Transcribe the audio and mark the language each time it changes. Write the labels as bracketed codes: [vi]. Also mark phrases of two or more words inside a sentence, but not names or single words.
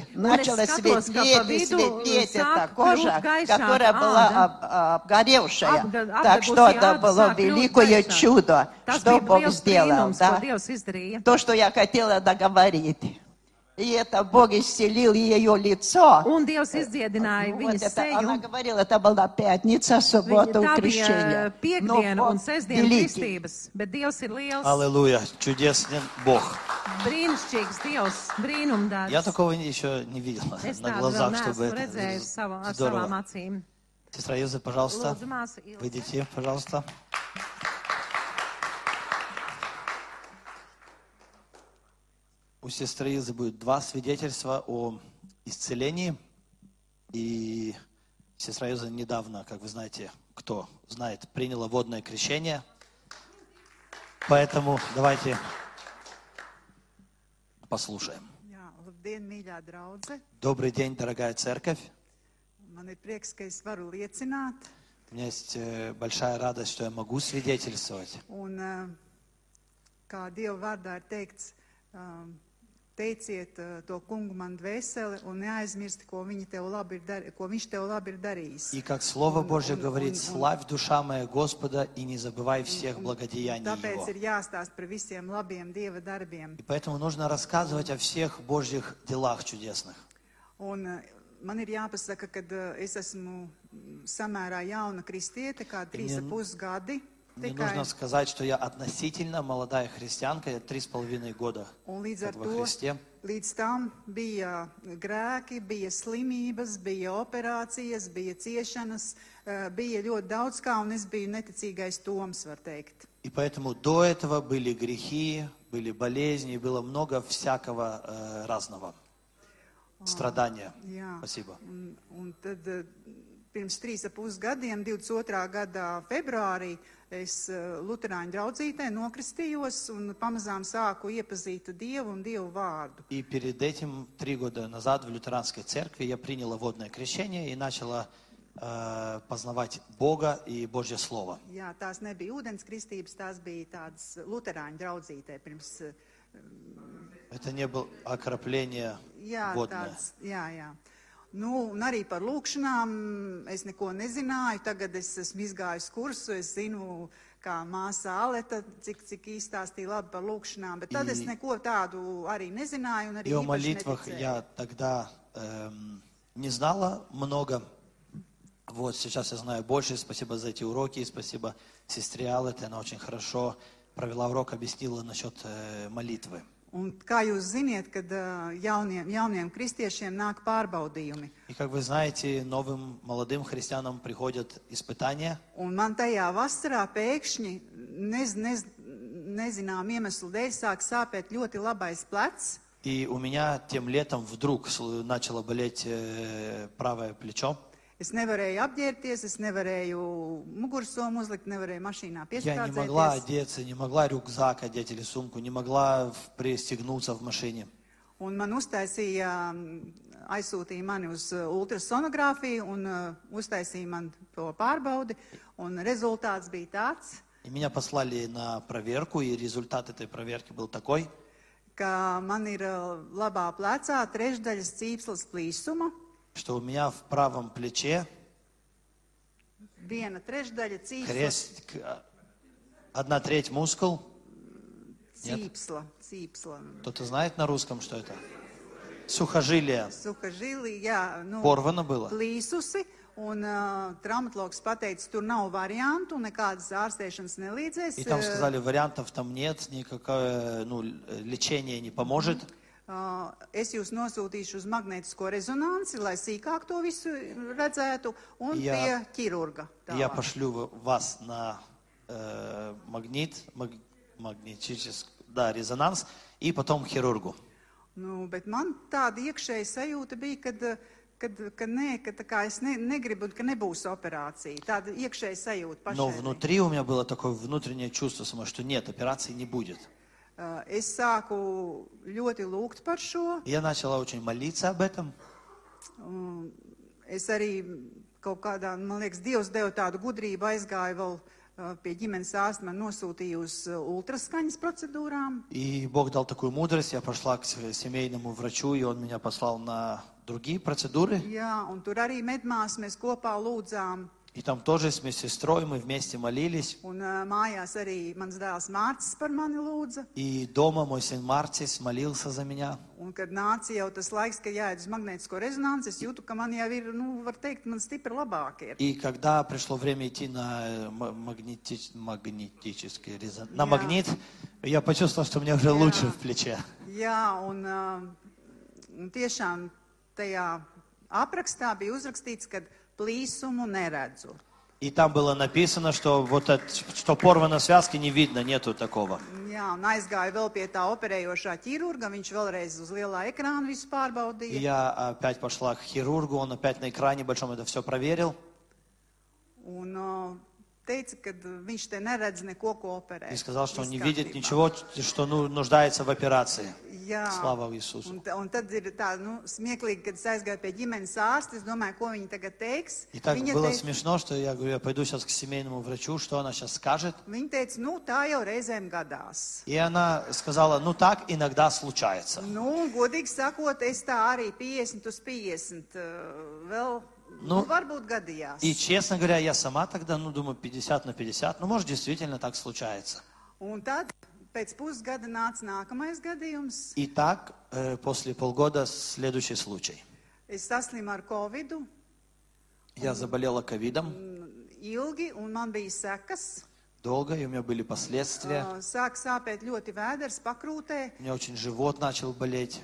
[ru] Начала светлеть эта кожа, которая была обгоревшая. Так что это было великое чудо, что Бог сделал. Да? То, что я хотела договорить. И это Бог исцелил ее лицо. [lv] Un Dievs izdziedināja viņas seju. [ru] Она говорила, это была пятница, суббота, [lv] Tā bija [ru] крещение. [lv] piekdiena [ru] Но [lv] un [ru] Бог [lv] sestdiena [ru] великий. [lv] kristības, bet Dievs ir liels, [ru] Аллилуйя. Чудесный Бог. [lv] brīnišķīgs Dievs, brīnumdarbs. [ru] Я такого еще не видел [lv] Es [ru] на [lv] tādu vēl [ru] глазах, чтобы [lv] neesmu redzējis [ru] это [lv] ar savām [ru] здорово. [lv] acīm. [ru] Сестра Илза, пожалуйста, [lv] Lūdzu, māsa Ilze. [ru] выйдите, пожалуйста. У сестры Илзы будет 2 свидетельства о исцелении. И сестра Илза недавно, как вы знаете, кто знает, приняла водное крещение. Поэтому давайте послушаем. [lv] Jā, labdien, mīļā draudze. [ru] Добрый день, дорогая церковь. [lv] Man ir prieks, ka es varu liecināt. [ru] У меня есть большая радость, что я могу свидетельствовать. [lv] Un kā Dieva vārdā ir teikts, teiciet to kungu man dvēseli un neaizmirsti, ko viņš tev labi ir darījis. [ru] И как Слово Божье говорит, славь, душа моя, Господа, и не забывай всех благодеяний [lv] Tāpēc [ru] Его. [lv] ir jāstāst par visiem labiem Dieva darbiem. [ru] И поэтому нужно рассказывать о всех Божьих делах чудесных. [lv] Un man ir jāpasaka, ka es esmu samērā jauna kristiete, kā 3,5 gadi. [ru] Мне нужно сказать, что я относительно молодая христианка, я 3,5 года [lv] Un līdz ar [ru] во [lv] to, [ru] Христе. [lv] līdz tam bija grēki, bija slimības, bija operācijas, bija ciešanas, bija ļoti daudz kā, un es biju neticīgais Toms, var teikt. [ru] И поэтому до этого были грехи, были болезни, было много всякого разного. Страдания. [lv] Jā. [ru] Спасибо. [lv] Un tad pirms 3,5 gadiem, 22. gada februārī, es luterāņu draudzītē nokristījos un pamazām sāku iepazīt Dievu un Dievu vārdu. [ru] И перед этим, 3 года назад, в лютеранской церкви я приняла водное крещение и начала познавать Бога и Божье Слово. [lv] Jā, tās nebija ūdens kristības, tās bija tādas luterāņu draudzītē pirms... [ru] Это не было окропление водное. [lv] Jā. Nu, un arī par lūkšanām es neko nezināju. Tagad es esmu izgājis kursu, es zinu, kā māsa Aleta, cik izstāstīja labi par lūkšanām, bet tad es neko tādu arī nezināju un arī [ru] И о [lv] īpaši [ru] молитвах [lv] neticēju. [ru] я тогда не знала много. Вот сейчас я знаю больше. Спасибо за эти уроки. Спасибо сестре Алете. Она очень хорошо провела урок, объяснила насчет молитвы. [lv] Un kā jūs ziniet, kad jauniem kristiešiem nāk pārbaudījumi? [ru] И как вы знаете, новым молодым христианам приходят испытания. [lv] Un man tajā vasarā pēkšņi nezinām iemeslu dēļ sāk sāpēt ļoti labais plecs. [ru] И у меня тем летом вдруг начало болеть правое плечо. [lv] Es nevarēju apģērbties, es nevarēju mugursomu uzlikt, nevarēju mašīnā [ru] Я не могла [lv] piestrādzēties. [ru] одеться, не могла рюкзак одеть или сумку, не могла пристегнуться в машине. [lv] Un man aizsūtīja mani uz ultrasonogrāfiju un uztaisīja man to pārbaudi. Un rezultāts bija tāds, [ru] И меня послали на проверку, и результат этой проверки был такой, [lv] ka man ir labā plecā trešdaļas cīpslas plīsuma, [ru] что у меня в правом плече [lv] 1/3 cīpslas, [ru] крест, 1/3 мускул. [lv] cīpsla. [ru] Кто-то знает на русском, что это? Сухожилие. [lv] Suhažili, jā, nu, [ru] Порвано было. [lv] plīsusi. Un traumatologs pateica, tur nav variantu, nekādas ārstēšanas nelīdzēs. [ru] И там сказали, вариантов там нет, никакое лечение не поможет. [lv] Es jūs nosūtīšu uz magnētisko rezonanci, lai sīkāk to visu redzētu, un pie ķirurga. [ru] Я пошлю вас на магнетический, резонанс, и потом к хирургу. [lv] Nu, bet man tāda iekšēja sajūta bija, ka tā kā es negribu, ka nebūs operācija. Tāda iekšēja sajūta [ru] Но [lv] pašai. [ru] внутри у меня было такое внутреннее чувство, что нет, операции не будет. [lv] Es sāku ļoti lūgt par šo. [ru] Я начала очень молиться об этом. [lv] Es arī kaut kādā, man liekas, Dievs deva tādu gudrību, aizgāju vēl pie ģimenes ārsta, man nosūtīja uz ultraskaņas procedūrām. [ru] И Бог дал такую мудрость, я пошла к семейному врачу, и он меня послал на другие процедуры. [lv] Jā, un tur arī medmās mēs kopā lūdzām. [ru] И там тоже с медсестрой мы вместе молились. [lv] Un mājās arī mans dēls Mārcis par mani lūdza. [ru] И дома мой сын Мартис молился за меня. [lv] Un kad nāca jau tas laiks, ka jāiet uz magnētisko rezonanci, es jūtu, ka man jau ir, var teikt, man stipri labāk ir. [ru] И когда пришло время идти на магнетический резонанс, на магнит, я почувствовал, что мне уже лучше в плече. [lv] Jā, un tiešām tajā aprakstā bija uzrakstīts, ka plīsumu neredzu. [ru] И там было написано, что что порвано связки не видно, нету такого. [lv] Jā, un aizgāju vēl pie tā operējošā ķirurga, viņš vēlreiz uz lielā ekrāna visu [ru] И [lv] pārbaudīja. [ru] я опять пошла к хирургу, он опять на экране большом это все проверил. [lv] Un teica, ka viņš te neredz neko, ko operēt. [ru] И сказал, что он не [lv] Viss [ru] видит [lv] kārtībā. [ru] ничего, что нуждается в операции. [lv] Jā. [ru] Слава Иисусу. [lv] Un tad ir tā, smieklīgi, kad es aizgāju pie ģimenes ārsta, es domāju, ko viņi tagad teiks. [ru] И так [lv] Viņa [ru] было [lv] teica, [ru] смешно, что я говорю, я пойду сейчас к семейному врачу, что она сейчас скажет. [lv] viņa teica, tā jau reizēm gadās. [ru] И она сказала, ну так иногда случается. [lv] Godīgi sakot, es tā arī 50 uz 50 vēl, varbūt gadījās. [ru] И, честно говоря, я сама тогда, думаю, 50 на 50, может, действительно так случается. [lv] Un tad pēc pusgada nāca nākamais gadījums. [ru] И так, после полгода, следующий случай. [lv] Es saslimu ar Covidu. [ru] Я заболела ковидом. [lv] Ilgi, un man bija sekas. [ru] Долго, и у меня были последствия. [lv] Sāk sāpēt ļoti vēders, pakrūtē. [ru] У меня очень живот начал болеть.